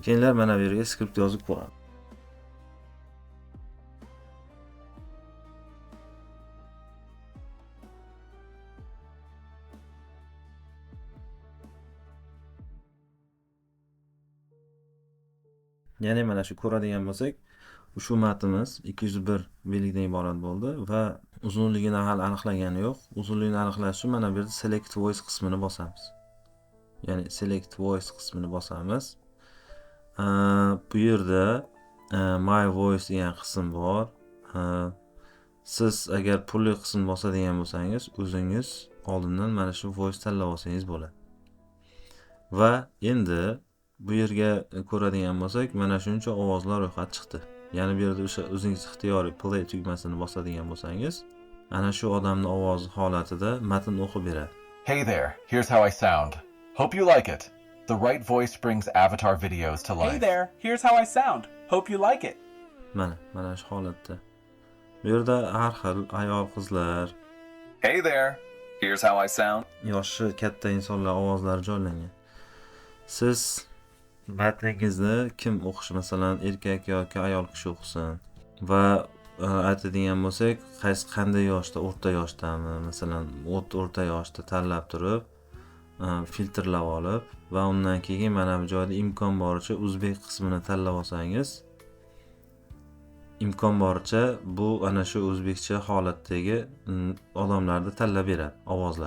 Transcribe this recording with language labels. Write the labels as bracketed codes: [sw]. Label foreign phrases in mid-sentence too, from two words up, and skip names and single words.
[uz] Keyinlar mana bu yerga skript yozib qo'yamiz. Ya'ni mana shu ko'radigan bo'lsak, ushbu matnimiz 201 belgidan iborat bo'ldi va uzunligini hali aniqlagani yo'q. Uzunligini aniqlash uchun mana bu yerda [en] select voice [uz] qismini bosamiz. Ya'ni [en] select voice [uz] qismini bosamiz. Bu yerda [en] my voice [uz] degan qism bor. Siz agar pulli qismni bosadigan bo'lsangiz, o'zingiz oldindan mana shu voice tanlab olsangiz bo'ladi. Va endi bu yerga ko'radigan bo'lsak, mana shuncha ovozlar ro'yxati chiqdi. Ya'ni bu yerda o'sha o'zingiz ixtiyoriy play tugmasini bosadigan bo'lsangiz, ana shu odamning ovozi holatida matn o'qib beradi. [en] Hey there, here's how I sound. Hope you like it. The right voice brings avatar videos to life. Hey there, here's how I sound. Hope you like it. [uz] Mana shu holatda. Bu yerda har xil ayol qizlar, [en] Hey there, here's how I sound. [uz] yoshi katta insonlar ovozlari joylangan. Siz matningizni kim o'qishi, masalan, erkak yoki ayol kishi o'qisin va aytadigan bo'lsak, qanday yoshda, o'rta yoshdami, masalan, o'rta yoshda tanlab turib, filtrlab olib va undan keyin mana bu joyda imkon boricha o'zbek qismini tanlab olsangiz imkon boricha bu ana shu o'zbekcha holatdagi odamlarni tanlab beradi ovozlar.